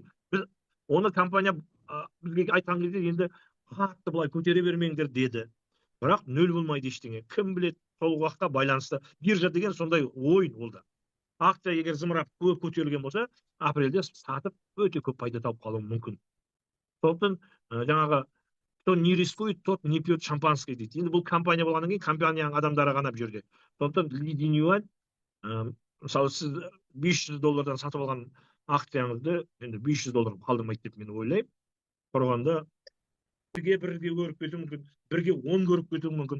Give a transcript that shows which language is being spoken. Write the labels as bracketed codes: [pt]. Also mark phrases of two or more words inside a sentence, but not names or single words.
[kk] Біз оны компания бізге айтқан кезде енді қатты былай көтере бермеңдер деді. Бірақ 0 болмайды ештеңе. Кім біледі, сол уақытқа байланысты. Биржа деген сондай ойын ол да. Акция егер зымырап көп көтерілген болса, апрельде сатып өте көп пайда тауып қалуы мүмкін. Сондықтан жаңағы [ru] кто не рискует, тот не пьет шампанское [kk] дейді. Енді бұл компания болғаннан кейін компанияның адамдары ғана бұл жерде. Сондықтан Ли Динюань, мысалы сіз 500 доллардан сатып алған акцияңызды енді 500 доллар қалдырмайды деп мен ойлаймын. Тұрғанда бірге көріп кетуі мүмкін, бірге 10 көріп кетуі мүмкін.